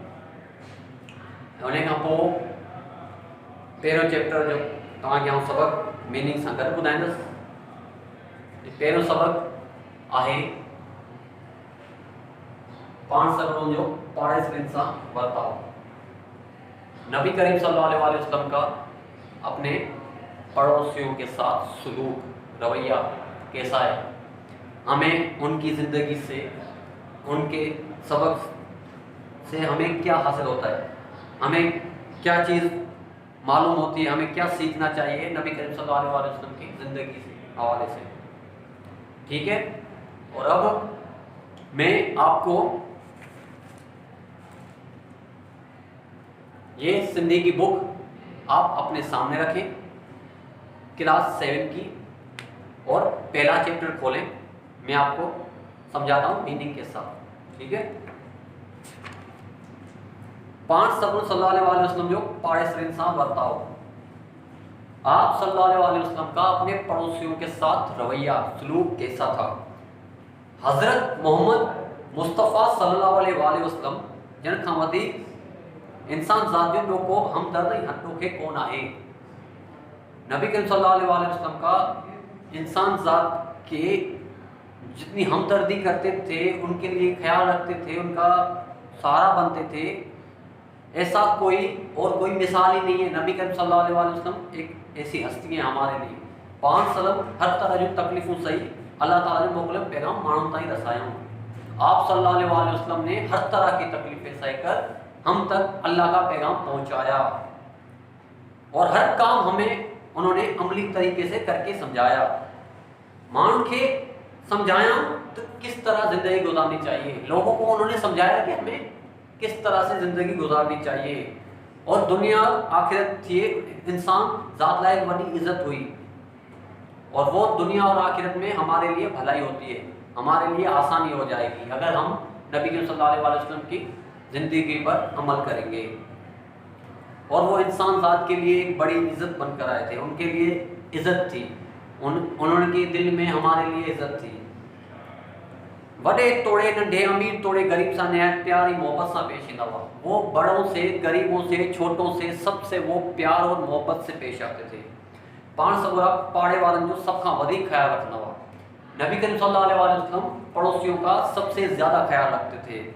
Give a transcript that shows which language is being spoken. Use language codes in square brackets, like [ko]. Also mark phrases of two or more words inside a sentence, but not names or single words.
[sd] उन खां पोइ पहिरियों चैप्टर जो तव्हांखे आउं सबक़ मीनिंग सां गॾु ॿुधाईंदुसि। पहिरियों सबक़ आहे पाण सभिनी जो पाड़ेसरियुनि सां वर्ताव। [ur] نبی کریم [ar] صلى الله عليه وسلم [ur] کا اپنے پڑوسیوں کے ساتھ سلوک رویہ کیسا ہے، ہمیں ان کی زندگی سے ان کے سبق سے ہمیں کیا حاصل ہوتا ہے، ہمیں کیا چیز معلوم ہوتی ہے، ہمیں کیا سیکھنا چاہیے نبی کریم [ar] صلى الله عليه وسلم [ur] کی زندگی سے حوالے سے. ٹھیک ہے، اور اب میں آپ کو یہ سندھی کی بک آپ اپنے سامنے رکھیں، کلاس 7 کی، اور پہلا چیپٹر کھولیں. میں آپ کو سمجھاتا ہوں میننگ کے ساتھ. ٹھیک ہے, [sd] पाण [ar] صلى الله عليه وسلم [sd] जो पाड़ेसरियुनि सां वर्ताव। [ur] आप [ar] صلى الله عليه وسلم [ur] کا اپنے پڑوسیوں کے ساتھ رویہ سلوک کیسا تھا. [sd] हज़रत मोहम्मद मुस्तफ़ा [ar] صلى الله عليه وسلم [sd] जन खां वधीक इंसान ज़ात जो को हमदर्द ऐं हथोखे कोन आहे। [ur] نبی کریم [ar] صلى الله عليه وسلم [ur] کا انسان ذات کے جتنی ہمدردی کرتے تھے، ان کے لیے خیال رکھتے تھے، ان کا سہارا بنتے تھے، ایسا کوئی اور کوئی مثال ہی نہیں ہے. نبی کریم [ar] صلى الله عليه وسلم [ur] ایک ایسی ہستی ہے ہمارے لیے. [sd] पाण सलम हर तरह जो तकलीफ़ूं सही अल्लाह ताला जो मोकिलियल पैगाम माण्हुनि ताईं रसायूं। [ur] आप [ar] صلى الله عليه وسلم [ur] نے ہر طرح کی تکلیفیں سہہ کر ہم تک اللہ کا پیغام پہنچایا، اور ہر کام ہمیں انہوں نے عملی طریقے سے کر کے سمجھایا. [sd] माण्हुनि खे [ur] سمجھایا تو کس طرح زندگی گزارنی چاہیے، لوگوں کو انہوں نے سمجھایا کہ ہمیں کس طرح سے زندگی گزارنی چاہیے، اور دنیا آخرت تھی انسان ذات لائق بڑی عزت ہوئی، اور وہ دنیا اور آخرت میں ہمارے لیے بھلائی ہوتی ہے، ہمارے لیے آسانی ہو جائے گی اگر ہم نبی کریم [ar] صلى الله عليه وسلم [ur] کی زندگی پر عمل کریں گے. اور وہ انسان ذات کے لیے ایک بڑی عزت بن کر آئے تھے، ان کے لیے عزت تھی، انہوں نے دل میں ہمارے لیے عزت تھی. [sd] वडे तोड़े नंढे अमीर तोड़े गरीब सां नहायत प्यार ऐं मोहब्बत सां पेश ईंदा हुआ। [ur] وہ بڑوں سے، غریبوں سے، چھوٹوں سے، سب سے وہ پیار اور محبت سے پیش آتے تھے. [sd] पाण सगुरा पाड़े वारनि जो सब खां वधीक ख्याल रखंदा हुआ। [ur] نبی کریم [ar] صلى الله عليه وسلم [ur] پڑوسیوں کا سب سے زیادہ خیال رکھتے تھے.